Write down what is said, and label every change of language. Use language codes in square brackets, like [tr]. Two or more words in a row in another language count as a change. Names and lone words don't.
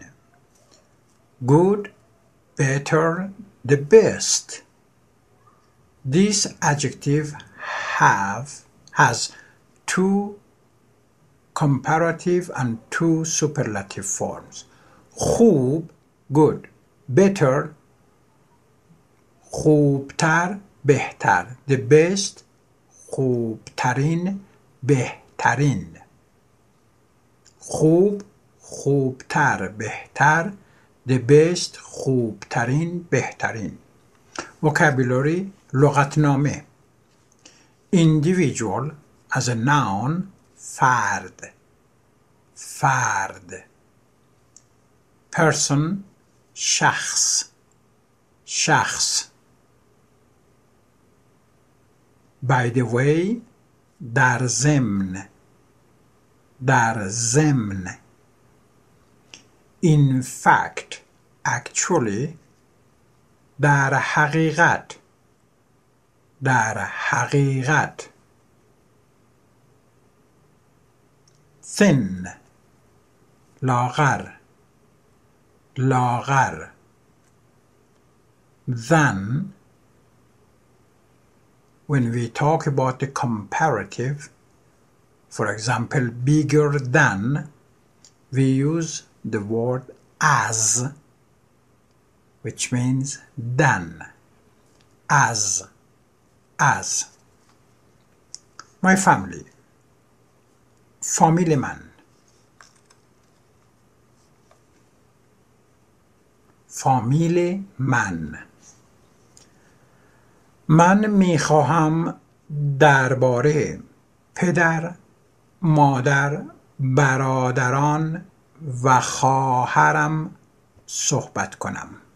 [en] Good, better, the best. This adjective has two comparative and two superlative forms. خوب, good. Better, [fa] خوبتر, بهتر. [en] The best, [fa] خوبترین, بهترین. خوب, خوبتر, بهتر. [en] The best, [fa] خوبترین, بهترین. [en] Vocabulary, لغتنامه. Individual as a noun, فرد. Person شخص. by the way [fa] در ضمن. [en] in fact actually [fa] در حقیقت. [en] thin لاغر. than when we talk about the comparative, for example bigger than, we use the word as, which means than. as. my family [fa] فامیل من. من میخواهم درباره پدر، مادر، برادران و خواهرم صحبت کنم.